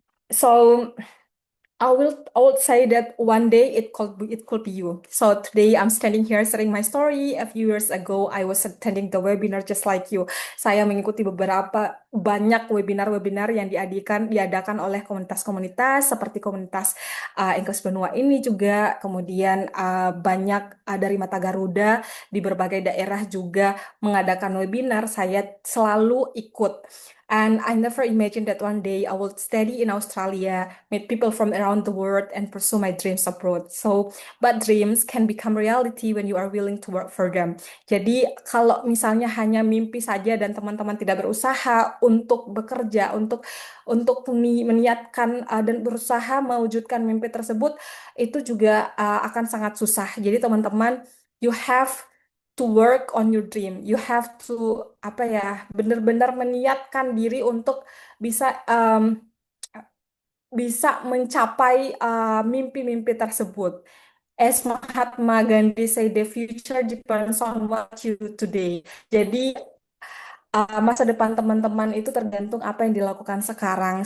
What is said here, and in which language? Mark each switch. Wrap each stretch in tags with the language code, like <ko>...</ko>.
<en>So, I will say that one day it could be you. So today I'm standing here sharing my story. A few years ago I was attending the webinar just like you.</en> <id>Saya mengikuti beberapa banyak webinar-webinar yang diadakan oleh komunitas-komunitas seperti komunitas English Benua ini juga. Kemudian banyak dari Mata Garuda di berbagai daerah juga mengadakan webinar. Saya selalu ikut.</id> <en>And I never imagined that one day I would study in Australia, meet people from around the world, and pursue my dreams abroad. So, but dreams can become reality when you are willing to work for them.</en> <id>Jadi, kalau misalnya hanya mimpi saja dan teman-teman tidak berusaha untuk bekerja, untuk meniatkan dan berusaha mewujudkan mimpi tersebut, itu juga akan sangat susah. Jadi, teman-teman,</id> <en>you have to work on your dream. You have to</en> <id>apa ya, benar-benar meniatkan diri untuk bisa bisa mencapai mimpi-mimpi tersebut.</id> <en>As Mahatma Gandhi say, the future depends on what you do today.</en> <id>Jadi masa depan teman-teman itu tergantung apa yang dilakukan sekarang.</id>